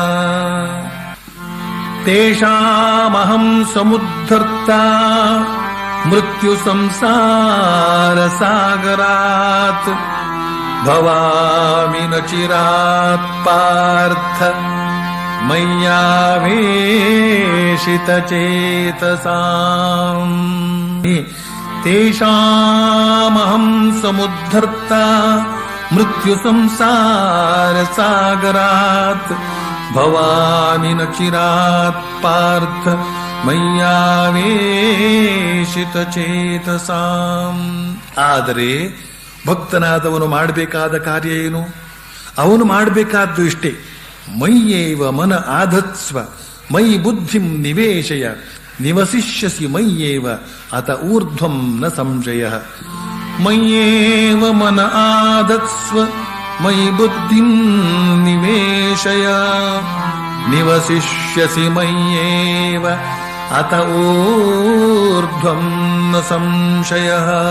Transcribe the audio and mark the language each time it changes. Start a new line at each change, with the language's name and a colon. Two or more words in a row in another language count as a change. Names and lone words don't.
Sanskrit: तेषामहं समुद्धर्ता मृत्युसंसारसागरात् भवामि न चिरात् पार्थ मय्यावेशितचेतसाम्। तेषामहं समुद्धर्ता मृत्युसंसारसागरात् भवामि न चिरात् पार्थ ಮಯ್ಯಾವೇಶಿತಚೇತಸಾಂ.
Kannada: ಆದರೆ ಭಕ್ತನಾದವನು ಮಾಡಬೇಕಾದ ಕಾರ್ಯ ಏನು? ಅವನು ಮಾಡಬೇಕಾದ್ದು ಇಷ್ಟೇ,
Sanskrit: ಮಯ್ಯೇವ ಮನ ಆಧತ್ಸ್ವ ಮಯಿ ಬುದ್ಧಿಂ ನಿವೇಶಯ ನಿವಸಿಷ್ಯಸಿ ಮಯ್ಯೇವ ಅತ ಊರ್ಧ್ವಂ ನ ಸಂಶಯ. ಮಯ್ಯೇವ ಮನ ಆಧತ್ಸ್ವ ಮಯಿ ಬುದ್ಧಿಂ ನಿವೇಶಯ ನಿವಸಿಷ್ಯಸಿ ಮಯ್ಯೇವ ಅತ ಊರ್ಧ್ವಂ ನ ಸಂಶಯಃ.